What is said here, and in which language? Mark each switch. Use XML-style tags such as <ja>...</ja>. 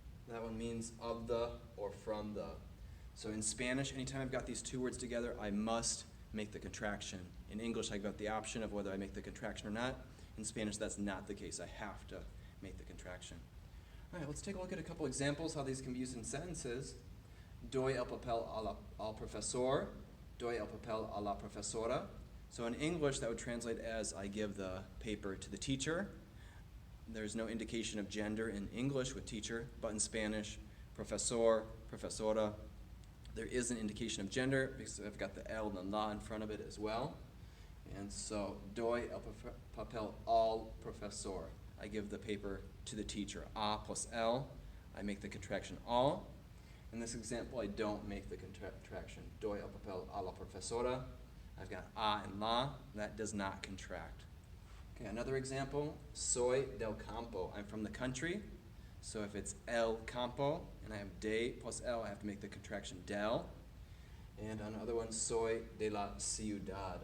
<en>That one means of the or from the. So in Spanish, anytime I've got these two words together, I must make the contraction. In English, I've got the option of whether I make the contraction or not. In Spanish, that's not the case. I have to make the contraction. All right, let's take a look at a couple examples how these can be used in sentences.</en> <es>Doy el papel al profesor. Doy el papel a la profesora.</es> <en>So in English, that would translate as I give the paper to the teacher. There's no indication of gender in English with teacher, but in Spanish, profesor, profesora, there is an indication of gender because I've got the L and the la in front of it as well. And so,</en> <es>doy el papel al profesor.</es> <en>I give the paper to the teacher. A plus L, I make the contraction all. In this example, I don't make the contraction.</en> <es>Doy el papel a la profesora.</es> <en>I've got a and la. That does not contract. Okay, another example,</en> <es>soy del campo.</es> <en>I'm from the country, so if it's el campo and I have de plus el, I have to make the contraction del. And another one,</en> <es>soy de la ciudad.</es>